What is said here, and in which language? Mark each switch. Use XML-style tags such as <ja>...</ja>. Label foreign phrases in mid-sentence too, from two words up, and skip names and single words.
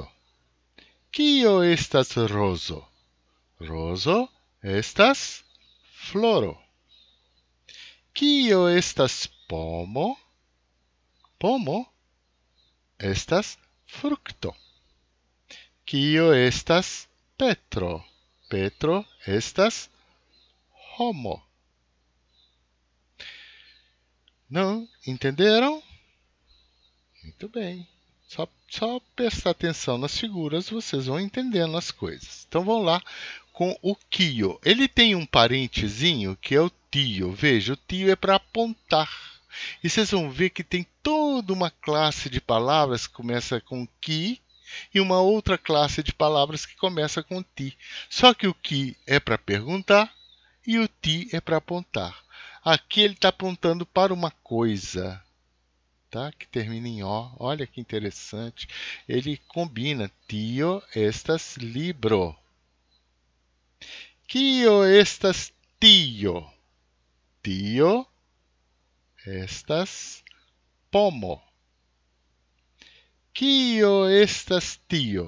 <eo>Kio estas rozo? Rozo estas floro. Kio estas pomo? Pomo estas frukto. Kio estas Petro? Petro estas homo.</eo> <pt>Não entenderam? Muito bem. Só prestar atenção nas figuras, vocês vão entendendo as coisas. Então vamos lá com o kio. Ele tem um parentezinho que é o tio. Veja, o tio é para apontar. E vocês vão ver que tem toda uma classe de palavras que começa com ki e uma outra classe de palavras que começa com ti. Só que o ki é para perguntar e o ti é para apontar. Aqui ele está apontando para uma coisa, tá? Que termina em O. Olha que interessante. Ele combina</pt> <eo>tio estas libro. Kio estas tio? Tio estas pomo. Kio estas tio?</eo>